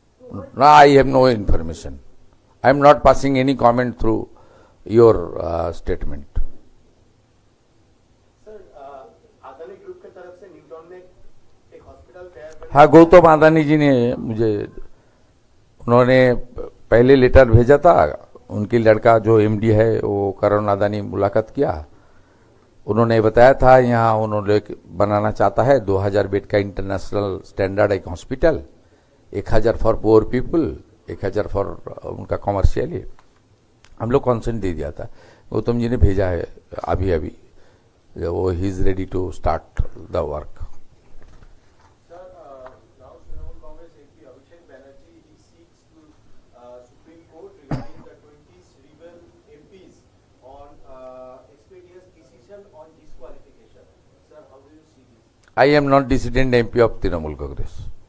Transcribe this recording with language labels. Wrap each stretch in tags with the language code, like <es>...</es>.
<hi>No, I have no information. I am not passing any comment through your statement. Sir, Adani Group के तरफ से Newton में एक hospital तैयार कर। हाँ, गौतम अदानी जी ने मुझे, उन्होंने पहले लेटर भेजा था, उनकी लड़का जो एमडी है वो करण अदानी मुलाकात किया, उन्होंने बताया था यहाँ उन्होंने बनाना चाहता है 2000 बेड का इंटरनेशनल स्टैंडर्ड एक hospital, 1000</hi> <en>for poor people,</en> <hi>1000 for उनका कॉमर्शियली। हम लोग कॉन्सेंट दे दिया था, गौतम जी ने भेजा है अभी अभी, वो</hi> <en>ही is ready to start the work. Sir, now Trinamool Congress MP Abhishek Banerjee he seeks to Supreme Court regarding the 20 rebel MPs on expeditious decision on disqualification. Sir, how do you see this? I am not dissident MP of Trinamool Congress.</en>